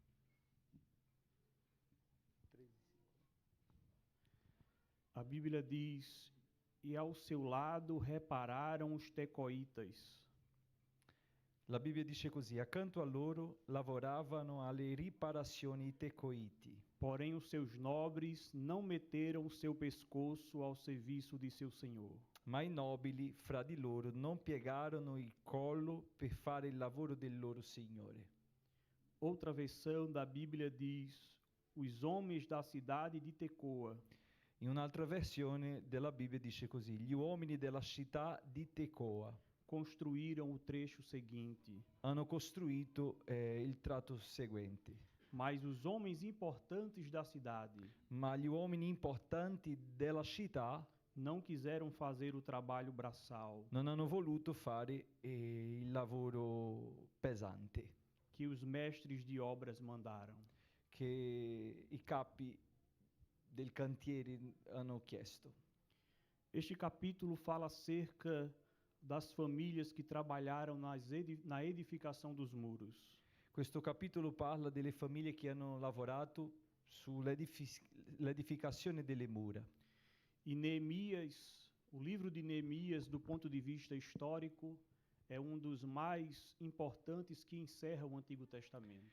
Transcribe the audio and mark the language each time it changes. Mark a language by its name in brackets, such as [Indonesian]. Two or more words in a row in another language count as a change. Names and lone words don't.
[Portuguese] A Bíblia diz: E ao seu lado repararam os tecoitas. [Italian] La Bibbia dice così: accanto a loro lavoravano alle riparazioni i tecoiti, [Portuguese] Porém, os seus nobres não meteram o seu pescoço ao serviço de seu senhor. [Italian] ma i nobili fra di loro non piegarono il collo per fare il lavoro del loro Signore. [Portuguese] Outra versão da Bíblia diz: Os homens da cidade de Tecoa [Italian] In un'altra versione della Bibbia dice così: gli uomini della città di Tecoa [Portuguese] construíram o trecho seguinte. [Italian] hanno costruito il tratto seguente. [Portuguese] Mas os homens importantes da cidade [Italian] Ma gli uomini importanti della città [Portuguese] não quiseram fazer o trabalho braçal [Italian] non hanno voluto fare il lavoro pesante [Portuguese] que os mestres de obras mandaram. [Italian] che i capi del cantiere hanno chiesto. [Portuguese] Este capítulo fala acerca das famílias que trabalharam na edificação dos muros. [Italian] Questo capitolo parla delle famiglie che hanno lavorato sull'edificazione delle mura. [Portuguese] E Neemias, o livro de Neemias, do ponto de vista histórico, é um dos mais importantes que encerra o Antigo Testamento.